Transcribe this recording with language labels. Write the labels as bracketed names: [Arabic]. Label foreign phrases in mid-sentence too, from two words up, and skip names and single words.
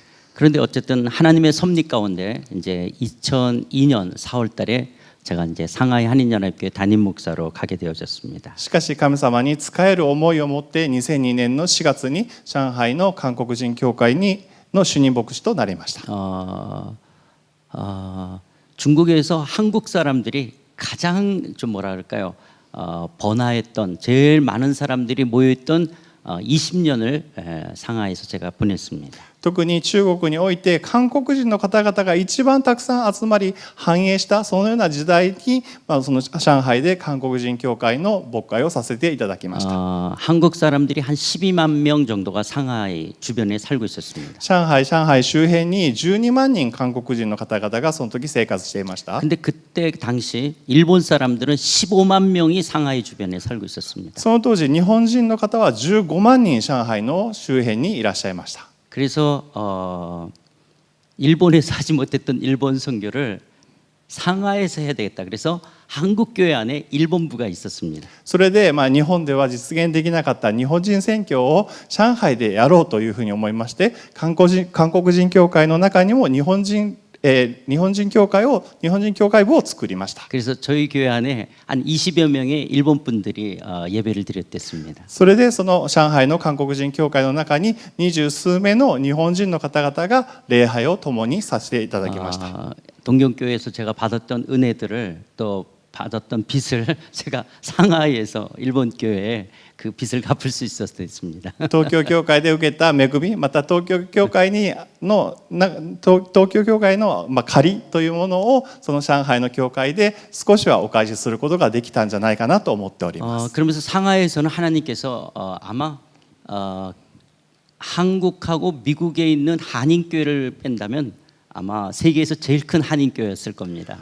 [Korean] 그런데 어쨌든 하나님의 섭리 가운데 이제 2002년 4월달에 제가 이제 상하이 한인연합교회 담임 목사로 가게 되어졌습니다. [Japanese] しかし神様に仕える思いを持って2002年の4月に上海の韓国人教会の主任牧師となりました。 [Korean] 중국에서 한국 사람들이 가장 좀 뭐라 그럴까요? 번화했던 제일 많은 사람들이 모여있던 20년을 상하이에서 제가 보냈습니다. [Japanese] 特に中国において韓国人の方々が一番たくさん集まり繁栄したそのような時代に、その上海で韓国人教会の牧会をさせていただきました。 [Korean] 한국 사람들이 한 12만 명 정도가 상하이 주변에 살고 있었습니다. [Japanese] 上海周辺に12万人韓国人の方々がその時生活していました。 [Korean] 근데 그때 당시 일본 사람들은 15만 명이 상하이 주변에 살고 있었습니다. [Japanese] その当時日本人の方は15万人上海の周辺にいらっしゃいました。 [Korean] 그래서 일본에서 하지 못했던 일본 선교를 상하이에서 해야 되겠다. 그래서 한국 교회 안에 일본부가 있었습니다. [Japanese] それで日本では実現できなかった日本人宣教を上海でやろうというふうに思いまして、韓国人教会の中にも日本人教会部を作りました。 [Korean] 그래서 저희 교회 안에 한 20여 명의 일본 분들이 예배를 드렸댔습니다. [Japanese] それでその上海の韓国人教会の中に20数名の日本人の方々が礼拝を共にさせていただきました。 [Korean] 동경교회에서 제가 받았던 은혜들을 또 받았던 빚을 제가 상하이에서 일본 교회에 그 빚을 갚을 수 있었습니다. [Japanese] 東京教会で受けた恵み、また東京教会の借りというものをその上海の教会で少しはお返しすることができたんじゃないかなと思っております。 [Korean] 그러면서 상하이에서는 하나님께서 아마 한국하고 미국에 있는 한인 교회를 뺀다면 아마 세계에서 제일 큰 한인 교회였을 겁니다.